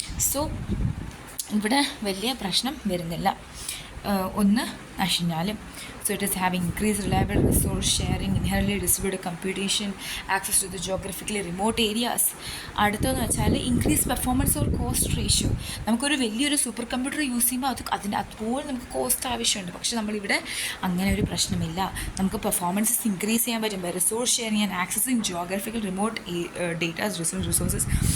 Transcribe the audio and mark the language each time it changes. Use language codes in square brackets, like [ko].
[ml] So ഇവിടെ വലിയ പ്രശ്നം വരുന്നില്ല ഒന്ന് നശിഞ്ഞാലും. [en] So it is having increased reliable resource sharing, inherently distributed computation, access to the geographically remote areas. [ml] അടുത്തതെന്ന് വെച്ചാൽ [en] Increase performance or cost ratio. [ml] നമുക്കൊരു വലിയൊരു സൂപ്പർ കമ്പ്യൂട്ടർ യൂസ് ചെയ്യുമ്പോൾ അതുപോലെ നമുക്ക് കോസ്റ്റ് ആവശ്യമുണ്ട്. പക്ഷേ നമ്മളിവിടെ അങ്ങനെ ഒരു പ്രശ്നമില്ല. നമുക്ക് പെർഫോമൻസസ് ഇൻക്രീസ് ചെയ്യാൻ പറ്റും [en] By resource sharing and accessing geographical remote datas resources.